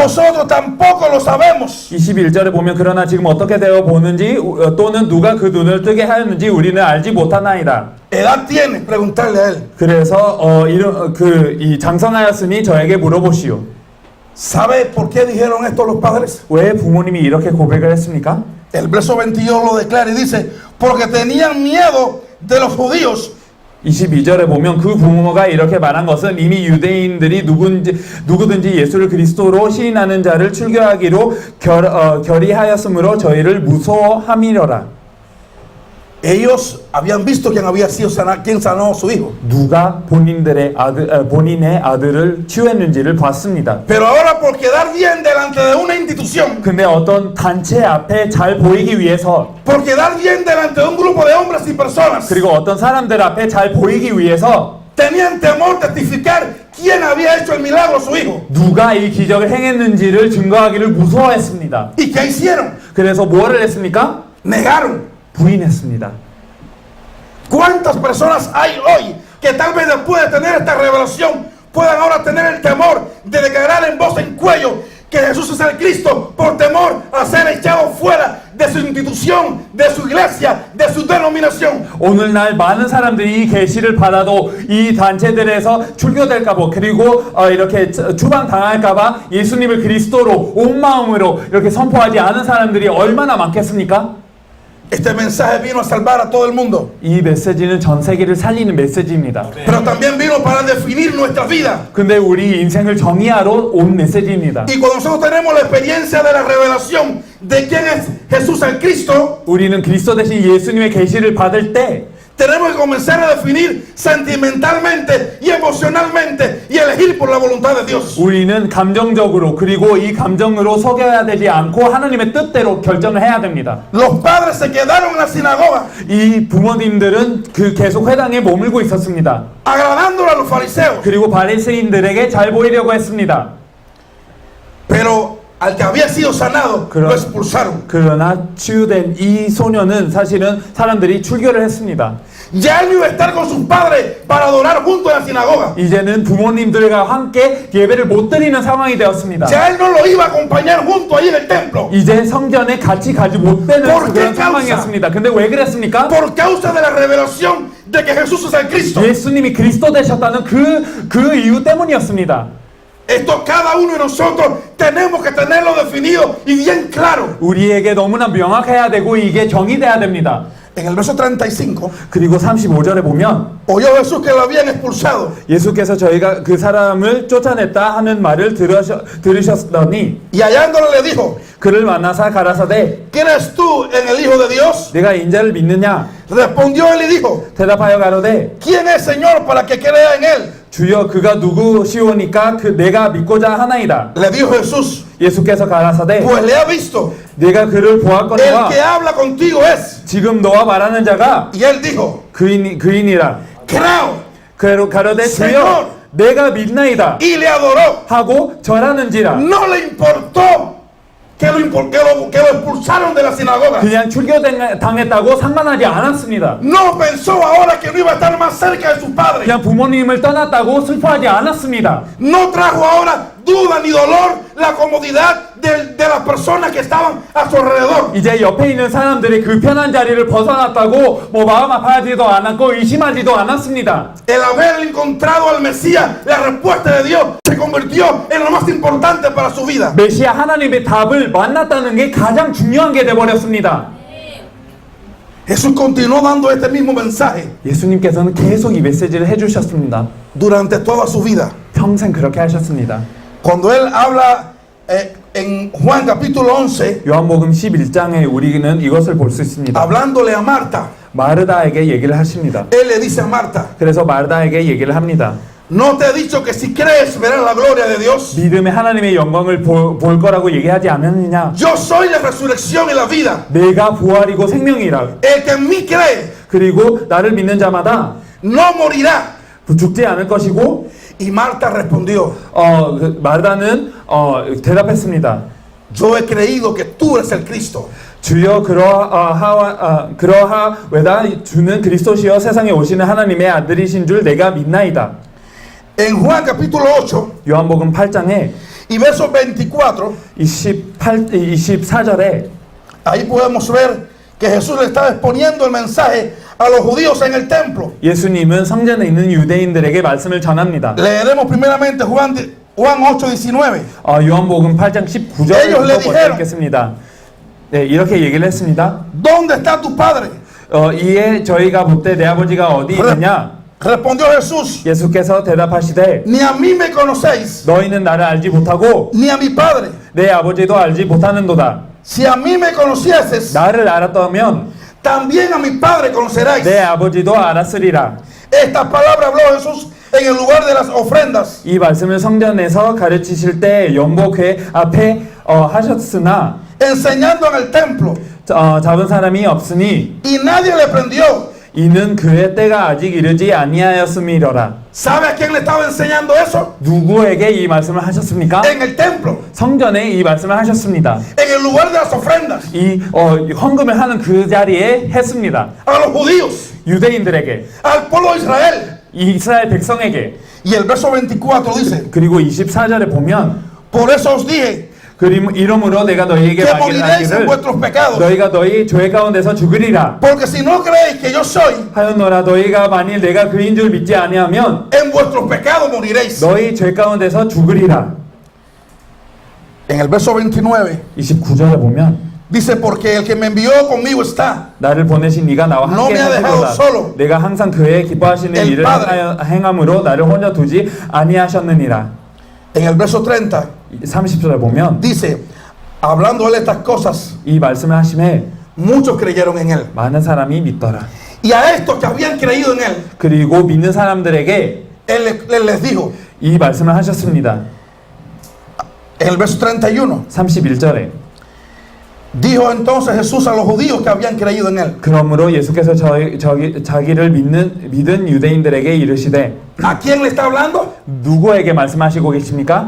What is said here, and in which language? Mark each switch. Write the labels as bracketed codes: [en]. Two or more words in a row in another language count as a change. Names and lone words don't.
[es] Nosotros tampoco lo sabemos. [ko] 21절에 보면 그러나 지금 어떻게 되어 보는지 또는 누가 그 눈을 뜨게 하였는지 우리는 알지 못하나이다. [es] ¿Edad tiene? Preguntarle a él. [ko] 그래서 이 장성하였으니 저에게 물어보시오. [es] ¿Sabe por qué dijeron esto los padres? [ko] 왜 부모님이 이렇게 고백을 했습니까? [es] El verso 22 lo declara y dice, porque tenían miedo de los judíos. [ko] 22절에 보면 그 부모가 이렇게 말한 것은 이미 유대인들이 누구든지 예수를 그리스도로 시인하는 자를 출교하기로 결의하였으므로 저희를 무서워함이러라. [es] Ellos habían visto quién había sido quién sanó a su hijo. [ko] 누가 본인의 아들을 치유했는지를 봤습니다. [es] Pero ahora por quedar bien delante de una institución, [ko] 근데 어떤 단체 앞에 잘 보이기 위해서 [es] por quedar bien delante de un grupo de hombres y personas, [ko] 그리고 어떤 사람들 앞에 잘 보이기 위해서 [es] tenían temor de testificar quién había hecho el milagro a su hijo. [ko] 누가 이 기적을 행했는지를 증거하기를 무서워했습니다. [es] ¿Y qué hicieron? [ko] 그래서 뭐를 했습니까? [es] Negaron. [ko] 부인했습니다. [es] ¿Cuántas personas hay hoy que tal vez después de tener esta revelación puedan ahora tener el temor de declarar en voz en cuello que Jesús es el Cristo por temor a ser echado fuera de su institución, de su iglesia, de su denominación? [ko] 오늘날 많은 사람들이 이 계시를 받아도 이 단체들에서 출교될까봐 그리고 이렇게 추방당할까봐 예수님을 그리스도로 온 마음으로 이렇게 선포하지 않은 사람들이 얼마나 많겠습니까? [es] Este mensaje vino a salvar a todo el mundo, [ko] 이 메시지는 전 세계를 살리는 메시지입니다. [es] pero también vino para definir nuestra vida. [ko] 근데 우리 인생을 정의하러 온 메시지입니다. [es] Y cuando nosotros tenemos la experiencia de la revelación de quién es Jesús el Cristo, [ko] 우리는 그리스도 대신 예수님의 계시를 받을 때 [es] tenemos que comenzar a definir sentimentalmente y emocionalmente y elegir por la voluntad de Dios. [ko] 우리는 감정적으로 그리고 이 감정으로 속여야 되지 않고 하나님의 뜻대로 결정을 해야 됩니다. [es] Los padres se quedaron en la sinagoga [ko] 이 부모님들은 그 계속 회당에 머물고 있었습니다. [es] agradando a los fariseos, [ko] 그리고 바리새인들에게 잘 보이려고 했습니다. [es] pero al que había sido sanado Pero- lo expulsaron. [ko] 그러나 치유된 이 소녀는 사실은 사람들이 출교를 했습니다. [es] Ya él no iba a estar con sus padres para adorar junto en la sinagoga. [ko] 이제는 부모님들과 함께 예배를 못 드리는 상황이 되었습니다. [es] Ya él no lo iba a acompañar junto ahí en el templo. [ko] 이제 성전에 같이 가지 못 되는 [es] ¿Por qué [ko] 그런 상황이었습니다. 근데 왜 그랬습니까? [es] Por causa de la revelación de que Jesús es el Cristo. [ko] 예수님이 그리스도 되셨다는 그 이유 때문이었습니다. [es] Esto cada uno de nosotros tenemos que tenerlo definido y bien claro. [ko] 우리에게 너무나 명확해야 되고 이게 정의돼야 됩니다. [es] En el verso 35, [ko] 그리고 35절에 보면 [es] oyó Jesús que lo habían expulsado. [ko] 예수께서 저희가 그 사람을 쫓아냈다 하는 말을 들으셨더니 [es] Y hallándolo le dijo, [ko] 그를 만나사 가라사대 [es] ¿crees tú en el Hijo de Dios? [ko] 내가 인자를 믿느냐 [es] Respondió él y dijo, [ko] 대답하여 가로되 [es] ¿quién es Señor para que crea en él? [ko] 주여 그가 누구시오니까 그 내가 믿고자 하나이다. [es] Le dijo Jesús, [ko] 예수께서 가라사대 [es] pues le ha visto. [ko] 내가 그를 [es] El [ko] 보았거니와 [es] que habla contigo es. [ko] 지금 너와 말하는 자가 [es] Y él dijo, [ko] 그인이라. [es] creo. [ko] 가로되 [es] Señor. [ko] 주여 내가 믿나이다 [es] Y le adoró. [ko] 하고 절하는지라. [es] No le importó que lo expulsaron de la sinagoga. [ko] 그냥 출교당했다고 상관하지 않았습니다. [es] No pensó ahora que no iba a estar más cerca de su padre. [ko] 그냥 부모님을 떠났다고 슬퍼하지 않았습니다. [es] No trajo ahora duda ni dolor la comodidad de las personas que estaban a su alrededor. [ko] 이제 옆에 있는 사람들이 그 편한 자리를 벗어났다고 뭐 마음 아파하지도 않았고 의심하지도 않았습니다. [es] El haber encontrado al Mesías, la respuesta de Dios, se convirtió en lo más importante para su vida. [ko] 메시아 하나님의 답을 만났다는 게 가장 중요한 게 돼버렸습니다. [es] Jesús continuó dando este mismo mensaje [ko] 예수님께서는 계속 이 메시지를 해주셨습니다. [es] durante toda su vida. [ko] 평생 그렇게 하셨습니다. [es] Cuando él habla en Juan capítulo 11, [ko] 요한복음 11장에 우리는 이것을 볼 수 있습니다. [es] hablándole a Marta, [ko] 마르다에게 얘기를 하십니다. [es] él le dice a Marta, [ko] 그래서 마르다에게 얘기를 합니다. [es] ¿no te he dicho que si crees verás la gloria de Dios? [ko] 믿음의 하나님의 영광을 볼 거라고 얘기하지 않았느냐? [es] Yo soy la resurrección y la vida. [ko] 내가 부활이고 생명이라. [es] El que en mí cree [ko] 그리고 나를 믿는 자마다 [es] no morirá. [ko] 죽지 않을 것이고 [es] Y Marta respondió, [ko] 마르다는 대답했습니다. [es] yo he creído que tú eres el Cristo. [ko] 주여 그러하외다 주는 그리스도시여 세상에 오시는 하나님의 아들이신 줄 내가 믿나이다. [es] En Juan capítulo 8 [ko] 요한복음 8장에 [es] y verso 24, [ko] 24절에 [es] ahí podemos ver que Jesús le estaba exponiendo el mensaje a los judíos en el templo. [ko] 예수님은 성전에 있는 유대인들에게 말씀을 전합니다. [es] Leeremos primeramente Juan 8:19. [ko] 요한복음 8장 19절을 먼저 읽겠습니다. 네, 이렇게 얘기를 했습니다. [es] ¿Dónde está tu padre? [ko] 이에 저희가 묻되 내 아버지가 어디 있느냐? [es] Respondió Jesús, [ko] 예수께서 대답하시되 [es] ni a mí me conocéis, [ko] 너희는 나를 알지 못하고 [es] ni a mi padre. [ko] 내 아버지도 알지 못하는도다. [es] Si a mí me conocieses, [ko] 나를 알았다면 [es] también a mi padre conoceráis. [ko] 내 아버지도 알았으리라. [es] Esta palabra habló Jesús en el lugar de las ofrendas. [ko] 이 말씀을 성전에서 가르치실 때 연복회 앞에 하셨으나 [es] Enseñando en el templo. [ko] 잡은 사람이 없으니 [es] Y nadie le prendió. [ko] 이는 그의 때가 아직 이르지 아니하였음이로라. [es] ¿Sabe a quién le estaba enseñando eso? [ko] 누구에게 이 말씀을 하셨습니까? [es] En el templo. [ko] 성전에 이 말씀을 하셨습니다. [es] En el lugar de las ofrendas. [ko] 이 헌금을 하는 그 자리에 했습니다. [es] A los judíos. [ko] 유대인들에게, [es] al pueblo de Israel. [ko] 이스라엘 백성에게. [es] Y el verso 24 dice, [ko] 그리고 24절에 보면 [es] por eso os dije [ko] 이러므로 내가 너희에게 [es] que moriréis en [ko] 말하기를 [es] vuestros pecados. [ko] 너희가 너희 죄 가운데서 죽으리라 [es] Porque si no creéis que yo soy, [ko] 하였노라. 너희가 만일 내가 그인 줄 믿지 아니하면 [es] en vuestros pecados moriréis. [ko] 너희 죄 가운데서 죽으리라. [es] En el verso 29 [ko] 29절에 보면 [es] dice, porque el que me envió conmigo está. [ko] 나를 보내신 네가 나와 [es] No [ko] 함께 [es] me ha dejado [ko] 하시도다. [es] solo. [ko] 내가 항상 그의 기뻐하시는 [es] El [ko] 일을 [es] Padre. [ko] 행함으로 나를 혼자 두지 아니하셨느니라. [es] En el verso 30 [ko] 30절에 보면 [es] dice, hablando él estas cosas, [ko] 이 말씀을 하심에 [es] muchos creyeron en él. [ko] 많은 사람이 믿더라. [es] Y a estos que habían creído en él, [ko] 그리고 믿는 사람들에게 [es] él les dijo, [ko] 이 말씀을 하셨습니다. [es] en el verso 31, [ko] 31절에 [es] dijo entonces Jesús a los judíos que habían creído en él, [ko] 그러므로 예수께서 자기를 믿은 유대인들에게 이르시되 [es] ¿a quién le está hablando? [ko] 누구에게 말씀하시고 계십니까?